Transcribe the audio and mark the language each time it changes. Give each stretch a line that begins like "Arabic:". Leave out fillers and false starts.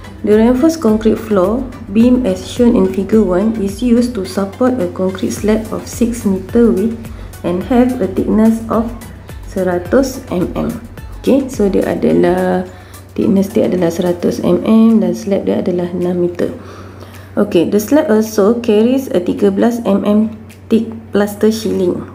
English: The reinforced concrete floor beam as shown in figure 1 is used to support a concrete slab of 6 meter width and have a thickness of 100 mm. Okay, so
Malay: dia adalah thickness dia adalah 100 mm dan slab dia adalah 6 meter.
English: Okay, the slab also carries a 13 mm thick plaster shielding.